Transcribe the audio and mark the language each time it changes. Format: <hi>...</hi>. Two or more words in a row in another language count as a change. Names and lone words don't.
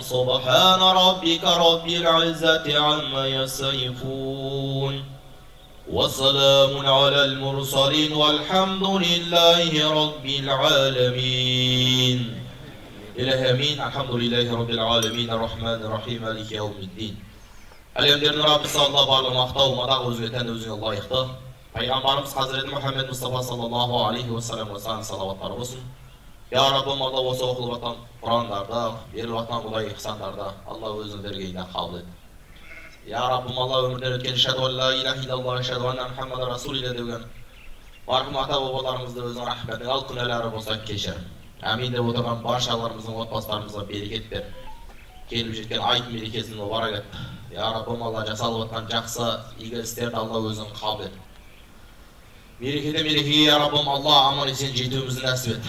<ar>سبحان ربك رب العزة عما يصفون وسلام على المرسلين والحمد لله رب العالمين إله أمين الحمد لله رب العالمين الرحمن الرحيم مالك يوم الدين</ar> <kk>Әлемдердің Раббысы Алла барлық мақтау, мадақ өзіңе тән өзіңе лайықты. Пайғамбарымыз Хазіреті Мұхаммед Мұстафа</kk> <ar>صلى الله عليه وسلم</ar> <kk>салауаттар болсын. Я Раббым, Алла осы оқылып жатқан Құрандарда, беріліп жатқан Құдай ихсандарда Алла өзінің дәргейіне қабыл ет. Я Раббым, Алла өмірден өткен</kk> <ar>أشهد أن لا إله إلا الله أشهد أن محمدا رسول الله</ar> <kk>деген марқұм ата бабаларымызды өзінің рахметіне ал, күнәлары болса кешір. Әмин деп отырған баршаларымыздың отбасыларымызға берекет бер. Келіп жеткен айт мерекесін мұбарак ет. Я Раббым, Алла жасалып жатқан жақсы игі істерді Алла өзің қабыл ет. Мерекеде мерекеге я Раббым, Алла аман есен жетуімізді нәсіп ет.</kk>